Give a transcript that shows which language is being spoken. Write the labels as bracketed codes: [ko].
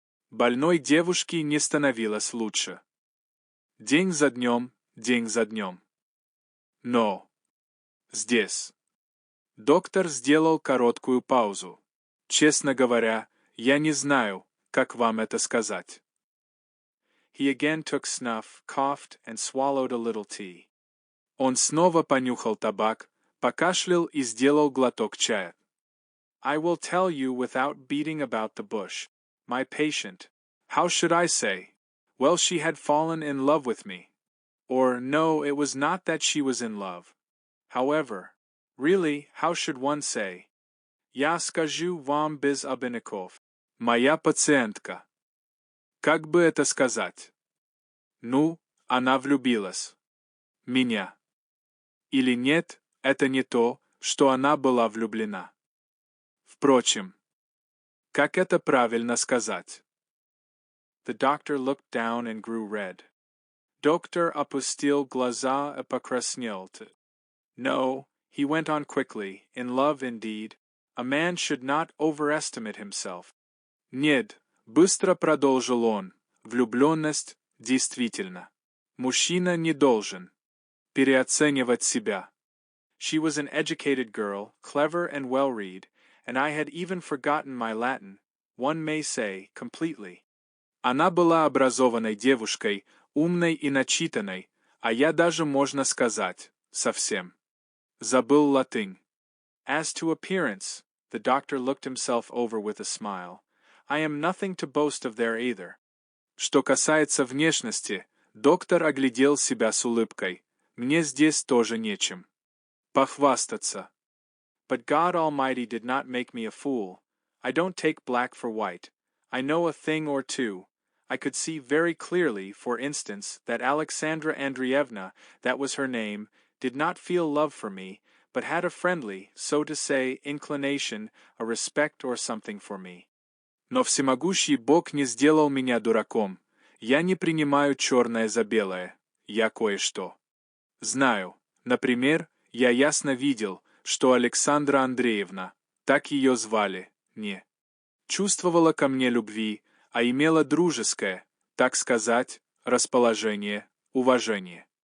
[ru] Больной девушке не становилось лучше. День за днем, день за днем. Но, здесь. Доктор сделал короткую паузу. Честно говоря, я не знаю, как вам это сказать. [en] He again took snuff, coughed, and swallowed a little tea. [ru] Он снова понюхал табак, покашлял и сделал глоток чая. [en] I will tell you without beating about the bush. My patient, how should I say? Well, she had fallen in love with me. Or, no, it was not that she was in love. However, really, how should one say? [ru] Я скажу вам без обиняков. Моя пациентка. Как бы это сказать? Ну, она влюбилась. Меня. Или нет, это не то, что она была влюблена. Впрочем, как это правильно сказать? [en] The doctor looked down and grew red. [ru] Доктор опустил глаза и покраснел. [en] No, he went on quickly, in love indeed, a man should not overestimate himself. [ru] Нет, быстро продолжил он, влюбленность, действительно. Мужчина не должен переоценивать себя. [en] She was an educated girl, clever and well-read, and I had even forgotten my Latin, one may say, completely. [ru] Она была образованной девушкой, умной и начитанной, а я даже, можно сказать, совсем забыл латынь. [en] As to appearance, the doctor looked himself over with a smile. I am nothing to boast of there either. [ru] Что касается внешности, доктор оглядел себя с улыбкой. Мне здесь тоже нечем похвастаться. [en] But God Almighty did not make me a fool. I don't take black for white. I know a thing or two. I could see very clearly, for instance, that Alexandra Andreevna, that was her name, did not feel love for me, but had a friendly, so to say, inclination, a respect or something for me. [ru] Но всемогущий Бог не сделал меня дураком. Я не принимаю черное за белое. Я кое-что знаю. Например, я ясно видел, что Александра Андреевна, так ее звали, не чувствовала ко мне любви, а имела дружеское, так сказать, расположение, уважение.